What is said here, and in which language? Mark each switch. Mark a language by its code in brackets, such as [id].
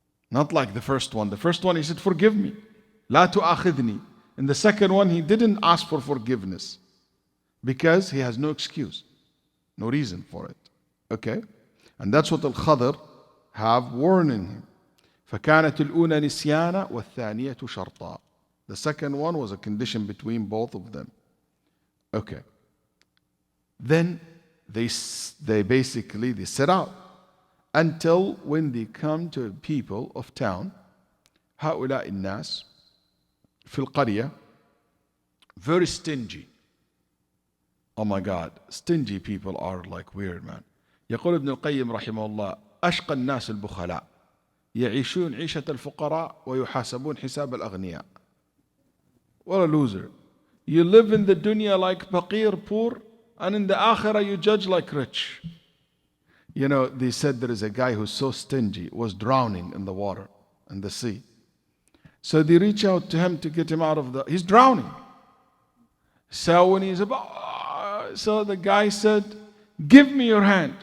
[en] Not like the first one. The first one he said, forgive me. [ar] لا تؤاخذني. [en] In the second one, he didn't ask for forgiveness. Because he has no excuse. No reason for it. Okay? And that's what Al-Khadr have warning him. [ar] فكانت الأولى نسيانا والثانية شرطا. [en] The second one was a condition between both of them. Okay. Then they set out until when they come to people of town. [ar] هؤلاء الناس في القرية [en] very stingy. Oh my God, stingy people are like weird, man. [ar] يقول ابن القيم رحمه الله أشقى الناس البخلاء يعيشون عيشة الفقراء ويحاسبون حساب الأغنياء. [en] What a loser. You live in the dunya like faqir, poor, and in the akhirah you judge like rich. They said there is a guy who's so stingy, was drowning in the water, in the sea. So they reach out to him to get him out of he's drowning. So when he's so the guy said, give me your hand.